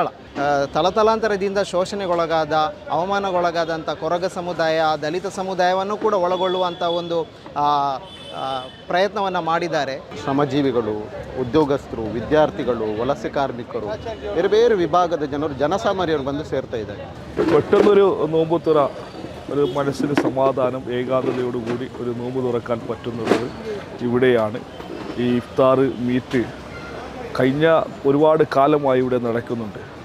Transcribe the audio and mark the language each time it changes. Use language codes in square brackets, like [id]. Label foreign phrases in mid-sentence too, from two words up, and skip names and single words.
[kn] ತಲತಲಾಂತರದಿಂದ ಶೋಷಣೆಗೊಳಗಾದ, ಅವಮಾನಗೊಳಗಾದಂಥ ಕೊರಗ ಸಮುದಾಯ, ದಲಿತ ಸಮುದಾಯವನ್ನು ಕೂಡ ಒಳಗೊಳ್ಳುವಂಥ ಒಂದು ಪ್ರಯತ್ನವನ್ನು ಮಾಡಿದ್ದಾರೆ. ಶ್ರಮಜೀವಿಗಳು, ಉದ್ಯೋಗಸ್ಥರು, ವಿದ್ಯಾರ್ಥಿಗಳು, ವಲಸೆ ಕಾರ್ಮಿಕರು, ಬೇರೆ ಬೇರೆ വിഭാഗದ ಜನರು, ಜನಸಾಮಾನ್ಯರು ಬಂದು ಸೇರ್ತಾ ഇದ್ದಾರೆ. [ml] പെട്ടെന്നൊരു നോമ്പ് തുറ, ഒരു മനസ്സിന് സമാധാനം, ഏകാഗ്രതയോടുകൂടി ഒരു നോമ്പ് തുറക്കാൻ പറ്റുന്നത് ഇവിടെയാണ്. ഈ ഇഫ്താർ മീറ്റ് കഴിഞ്ഞ ഒരുപാട് കാലമായി ഇവിടെ നടക്കുന്നുണ്ട്.